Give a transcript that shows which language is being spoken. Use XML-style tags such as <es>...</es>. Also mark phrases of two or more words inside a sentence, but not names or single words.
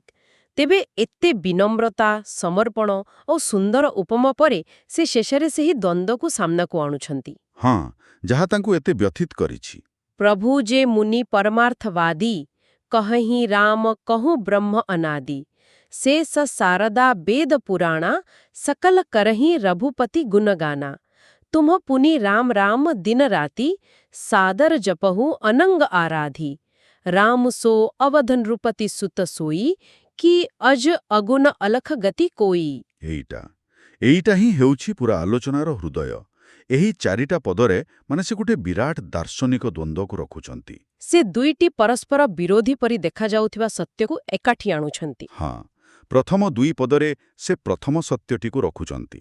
<or>ତେବେ ଏତେ ବିନମ୍ରତା, ସମର୍ପଣ ଓ ସୁନ୍ଦର ଉପମା ପରେ ସେ ଶେଷରେ ସେହି ଦ୍ୱନ୍ଦ୍ୱକୁ ସାମ୍ନାକୁ ଆଣୁଛନ୍ତି। ହଁ, ଯାହା ତାଙ୍କୁ ଏତେ ବ୍ୟଥିତ କରିଛି।</or> <awa>प्रभु जे मुनि परमार्थबादी, कहहिं राम कहुँ ब्रह्म अनादि। से स सारदा बेद पुराना, सकल करहीं रघुपति गुणगाना। तुम पुनि राम राम दिन राति, सादर जपहु अनंग आराधी। राम सो अवध नृपति सुत सोई, कि अज अगुण अलख गति कोई।</awa> <or>ଏଇଟା ହିଁ ହେଉଛି ପୁରା ଆଲୋଚନାର ହୃଦୟ। ଏହି ଚାରିଟା ପଦରେ ସେ ଗୋଟେ ବିରାଟ ଦାର୍ଶନିକ ଦ୍ୱନ୍ଦ୍ୱକୁ ରଖୁଛନ୍ତି। ସେ ଦୁଇଟି ପରସ୍ପର ବିରୋଧୀ ପରି ଦେଖାଯାଉଥିବା ସତ୍ୟକୁ ଏକାଠି ଆଣୁଛନ୍ତି। ହଁ, ପ୍ରଥମ ଦୁଇ ପଦରେ ସେ ପ୍ରଥମ ସତ୍ୟଟିକୁ ରଖୁଛନ୍ତି।</or>